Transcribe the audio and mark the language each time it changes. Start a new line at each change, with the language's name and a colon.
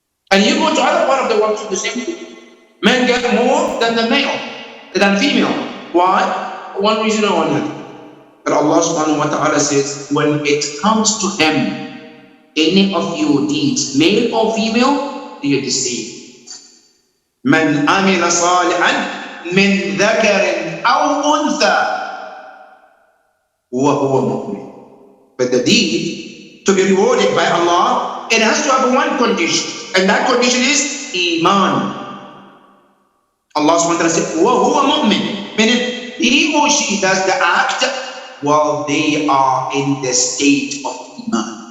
English: And you go to other part of the world, the same thing. Men get more than the male, than female. Why? One reason or another. But Allah subhanahu wa ta'ala says, when it comes to him, any of your deeds, male or female, they are the same.
Arabic: من عمل صالحا من ذكر أو أنثى وهو مؤمن.
English: But the deed to be rewarded by Allah, it has to have one condition. And that condition is Iman. Allah subhanahu wa ta'ala said,
Arabic: وَهُوَ مُؤْمِن.
English: Meaning, he or she does the act while they are in the state of Iman.